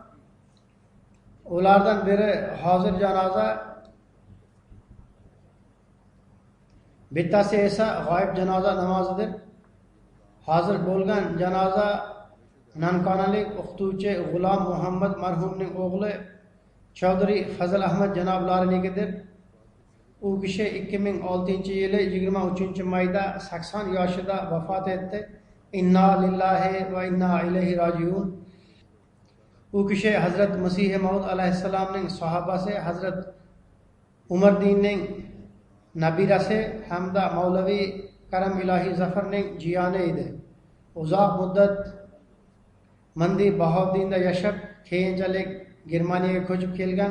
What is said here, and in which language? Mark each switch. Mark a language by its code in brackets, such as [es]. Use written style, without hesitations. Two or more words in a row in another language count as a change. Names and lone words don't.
[uz] Ulardan biri hozir janoza, bittasi esa g'oyib janoza namozidir. hozir bo'lgan janoza nankonalik o'qituvchi G'ulom Muhammad marhumning o'g'li Chaudhry Fazl Ahmad janoblarininkidir. U kishi 2006-yili 23-mayda 80 yoshida vafot etdi. [ar] إنا لله وإنا إليه راجعون. [uz] U kishi Hazrat Masih Maud alayhissalomning sahobasi, Hazrat Umar dinning nabirasi hamda Mavlavi Karam ilohi Zafarning jiyoni edi. Uzoq muddat Mandi Bahoddinda yashab, keyinchalik Germaniyaga ko'chib kelgan.